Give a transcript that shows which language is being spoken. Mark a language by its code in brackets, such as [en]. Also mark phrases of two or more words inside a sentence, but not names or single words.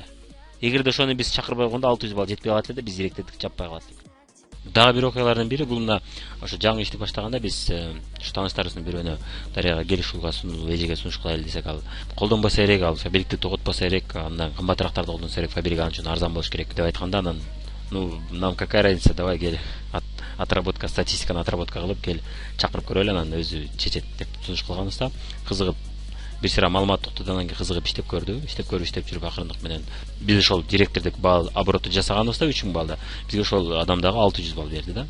[ky] Эгерде ошону биз чакырбай койгондо 600 балл жетпей калат эле да, биз директордук жаппай калат. Дагы бир окуялардын бири, бул мына ошо жаңы иштеп баштаганда биз ушу тааныштарыбыздын бирөөнө Дарыяга кел ушулга эжеге сунуш кылайлы десек, ал колдонбосо керек, ал Фабрикти тоготпосо керек, андан кымбатырактарды колдонсо керек, Фабрик анын үчүн арзан болуш керек деп айтканда, анан [ru] нам какая разница, давай [ky] кел, отработка, статистиканы отработка кылып кел, чакырып көрөлү, анан өзү чечет деп сунуш кылганыбызда, кызыгып бир сыйра маалымат уктуп, анан кийин кызыгып иштеп көрдү. Иштеп жүрүп акырындык менен биз ошол директордук балл обороту жасаганыбызда 3000 баллда бизге ошол адам дагы 600 балл берди да.